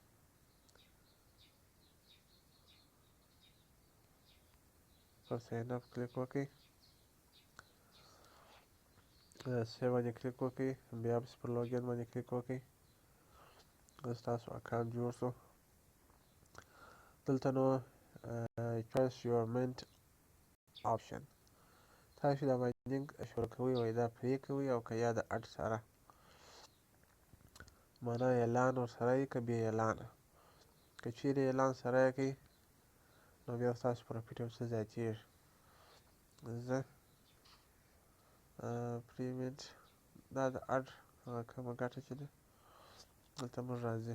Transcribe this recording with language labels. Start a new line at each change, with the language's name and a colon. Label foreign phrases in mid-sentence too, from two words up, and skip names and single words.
Pashto: پر
English: sign up
Pashto: کلیک وکړئ. سیو باندې کلیک وکړئ. بیا بس پر لوګین باندې کلیک وکړئ. اوس ستاسو اکاونټ جوړ شو. دلته نو
English: choose your mint option.
Pashto: تاسو دا ماینینګ شروع کوئ وایي دا پرې کوئ او که یا د اډ سره معنا اعلان ورسره یې که بې اعلانه. که چیرې اعلان سره یې کوئ نو بیا ستاسو پروفیټ یو څه زیاتېږي. زه پریمنټ دا د اډ هغه کومه ګټه چې ده دلته موږ راځي.